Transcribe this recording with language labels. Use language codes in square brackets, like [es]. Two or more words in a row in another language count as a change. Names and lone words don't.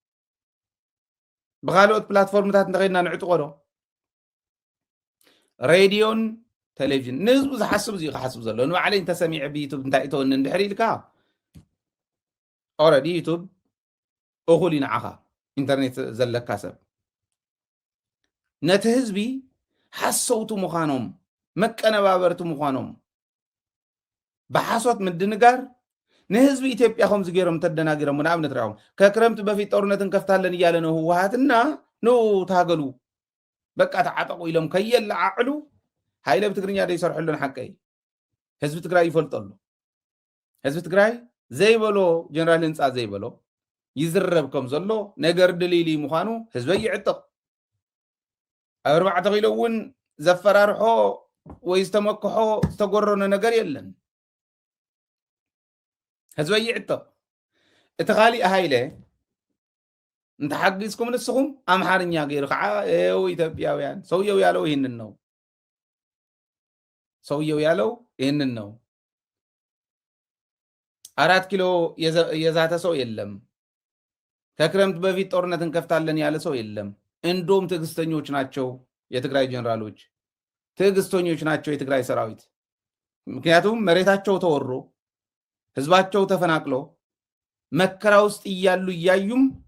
[ti] ብካልኦት ፕላትፎርምታት እንተኸይድና ንዕጥቆ ዶ ሬድዮን ቴሌቪዥን ንህዝቡ ዝሓስብ እዚኡ ክሓስብ ዘሎ ንባዕለይ እንተሰሚዐ ብዩቱብ እንታይ እተወኒ እንድሕር ኢልካ ኦረዲ ዩቱብ እኹል ይንዓኻ ኢንተርኔት ዘለካ ሰብ ነቲ ህዝቢ ሓሰውቱ ምዃኖም መቀነባበርቲ ምዃኖም ብሓሶት ምድንጋር ንህዝቢ ኢትዮጵያ ከምዚ ገይሮም ተደናጊሮም ንኣብነት ርኦም [am] ከክረምቲ በፊት ጦርነት እንከፍታለን እያለ ነው ህወሓትና ነው ታገሉ በቃ [ti] ተዓጠቁ ኢሎም ከየለዓዕሉ ሃይለ ብትግርኛ ደይሰርሐሉን ሓቀይ ህዝቢ ትግራይ ይፈልጠሉ ህዝቢ ትግራይ ዘይበሎ ጀነራል ህንፃ ዘይበሎ ይዝረብ ከም ዘሎ ነገር ድሊሊ ምዃኑ ህዝበይ ይዕጥቕ ኣብ 4 ኪሎ እውን ዘፈራርሖ ወይ ዝተመክሖ ዝተጎረነ ነገር የለን ህዝበይ ይዕጥቕ እቲ ካሊእ ሃይለ እንተሓጊዝኩም ንስኹም ኣምሓርኛ ገይሩ ከዓ ኢትዮጵያውያን [am] ሰውየው ያለው ይህንን ነው ሰውየው ያለው ይህንን ነው 4 ኪሎ የዛተ ሰው የለም ከክረምት በፊት ጦርነት እንከፍታለን ያለ ሰው የለም እንዶም ትዕግስተኞች ናቸው የትግራይ ጀነራሎች ትዕግስተኞች ናቸው የትግራይ ሰራዊት ምክንያቱም መሬታቸው ተወሮ ህዝባቸው ተፈናቅሎ መከራ ውስጥ እያዩም